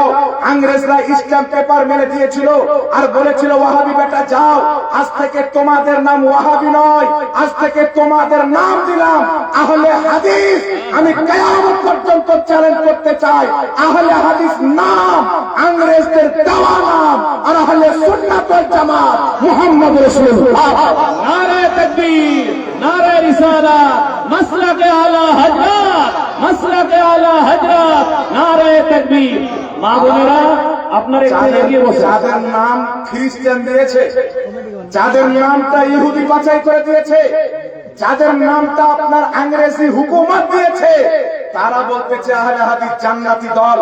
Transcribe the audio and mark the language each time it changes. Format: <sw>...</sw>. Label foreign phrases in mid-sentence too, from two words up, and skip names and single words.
<bn>ইংরেজরা স্ট্যাম্প পেপার মেরে দিয়েছিল আর বলেছিল, ওয়াহাবি বেটা যাও, আজ থেকে তোমাদের নাম ওয়াহাবি নয়, আজ থেকে তোমাদের নাম দিলাম আহলে হাদিস। আমি কিয়ামত পর্যন্ত চ্যালেঞ্জ করতে চাই, আহলে হাদিস নাম ইংরেজদের দেওয়া নাম, আর আহলে সুন্নাত ওয়াল জামাত মুহাম্মদ রাসূলুল্লাহ।</bn> <ur>نعرہ تکبیر، نعرہ رسالت, مسلک اعلیٰ حضرت، مسلک اعلیٰ حضرت، نعرہ تکبیر.</ur> <bn>মা বোনেরা আপনারা একটু এগিয়ে বসে। যাদের নাম খ্রিস্টান দিয়েছে, যাদের নামটা ইহুদি বাছাই করে দিয়েছে, যাদের নামটা আপনার ইংরেজি হুকুমত দিয়েছে, তারা বলতেছে আহলে হাদিস জান্নাতি দল।</bn>